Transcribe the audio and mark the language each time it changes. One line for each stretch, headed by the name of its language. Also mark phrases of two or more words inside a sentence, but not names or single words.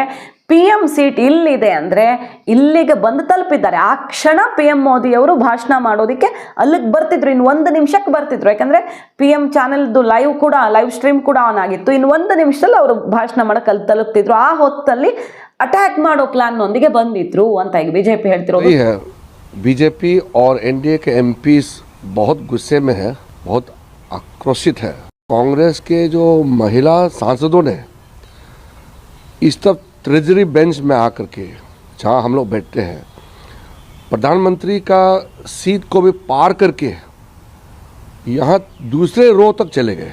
Kannada: PM ಸೀಟ್ ಇಲ್ಲಿದೆ ಅಂದರೆ ಇಲ್ಲಿಗೆ ಬಂದು ತಲುಪಿದ್ದಾರೆ. ಆ ಕ್ಷಣ PM ಮೋದಿ ಅವರು ಭಾಷಣ ಮಾಡೋದಕ್ಕೆ ಅಲ್ಲಿಗೆ ಬರ್ತಿದ್ರು. ಇನ್ನು 1 ನಿಮಿಷಕ್ಕೆ ಬರ್ತಿದ್ರು. ಯಾಕಂದರೆ PM ಚಾನೆಲ್ದು
English: live stream
Kannada: ಕೂಡ ಆನ್ ಆಗಿತ್ತು. ಇನ್ನು 1 ನಿಮಿಷದಲ್ಲಿ ಅವರು ಭಾಷಣ ಮಾಡೋಕೆ ಅಲ್ಲಿ ತಲುಪ್ತಿದ್ರು. ಆ ಹೊತ್ತಲ್ಲಿ ಅಟ್ಯಾಕ್ ಮಾಡೋ ಪ್ಲಾನ್ನೊಂದಿಗೆ ಬಂದಿದ್ರು ಅಂತ ಈಗ BJP ಹೇಳ್ತಿರೋದು.
Hindi: बीजेपी और NDA के MPs बहुत गुस्से में है, बहुत आक्रोशित है. कांग्रेस के जो महिला सांसदों ने इस तरफ
English: treasury bench
Hindi: में आकर के, जहाँ हम लोग बैठते हैं, प्रधानमंत्री का सीट को भी पार करके यहाँ दूसरे रो तक चले गए.